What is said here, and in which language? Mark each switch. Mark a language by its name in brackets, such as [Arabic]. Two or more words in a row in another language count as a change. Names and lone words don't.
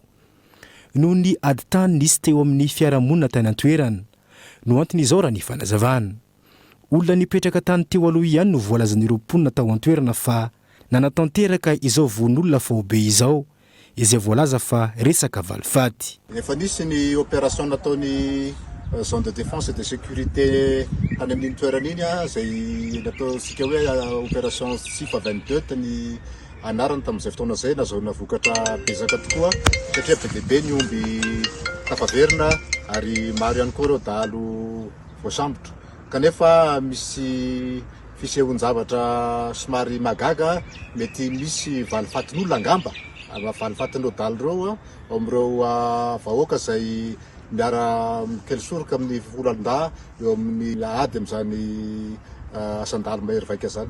[Malagasy] Noho ny ady tany nisy teo amin'ny fiarahamonina tany an-toerana no antony izao raha ny fanazavana. Olona nipetraka tany teo aloha ihany no voalazan'ireo mponina tao an-toerana fa nanatanteraka izao von'olona faobe izao izay voalaza fa resaka valifaty. Efa nisy ny opération nataony [French] zone de défense et de sécurité [Malagasy] any amin'ny toerana iny izay nataontsika hoe opération Sifa 22 ny anarany tamin'izay fotoana izay nazahona vokatra betsaka tokoa satria be dia be ny omby tafaverina ary maro ihany koa ireo dahalo voasambotra. Kanefa misy fisehon-javatra somary magaga mety misy valifatin'olona angamba valifatin'ireo dahalo ireo ao amin'ireo vahoaka izay miara mikely soroka amin'ny volan-dahy eo amin'ny ady amin'izany asan-dahalo mahery vaika zany.